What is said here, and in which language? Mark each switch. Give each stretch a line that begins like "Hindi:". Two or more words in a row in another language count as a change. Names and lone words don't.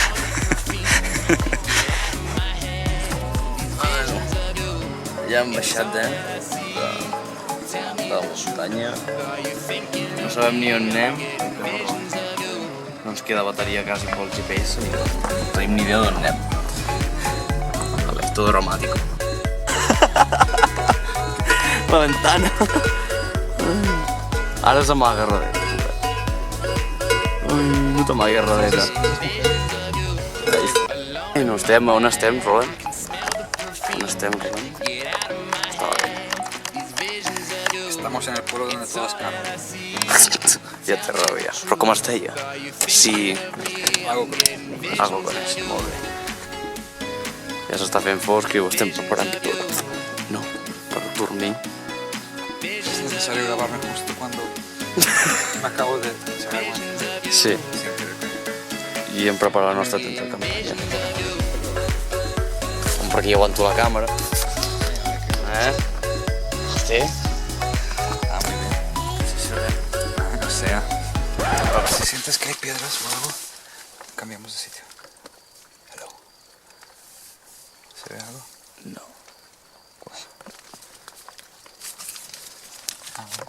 Catalan: Ja hem baixat de la muntanya. No sabem ni on anem. No ens queda bateria quasi pel GPS i no tenim ni idea d'on anem.
Spanish: Esto dramático. La ventana.
Catalan: Ara s'amaga darrere. No t'amaguis darrere. No estem, on estem, Roland? On estem, Roland? Estava bé.
Spanish: Estamos en el pueblo donde todas cargan.
Catalan: Ja té raó, ja. Però com es deia? Sí...
Spanish: Algo con eso,
Catalan: molt bé. Ja s'està fent fosc i ho estem preparant tot. No, per dormir.
Spanish: Es necesario grabarme justo cuando me acabo de echar agua. Sí.
Catalan: I hem preparat la nostra tenda de campanya. Per aquí aguanto la càmera. Sí?
Spanish: Ah, muy bien. Sí se ve. O sea, si sientes que hay piedras o algo, cambiamos de sitio. Hello. ¿Se ve algo? No. Ah, bueno.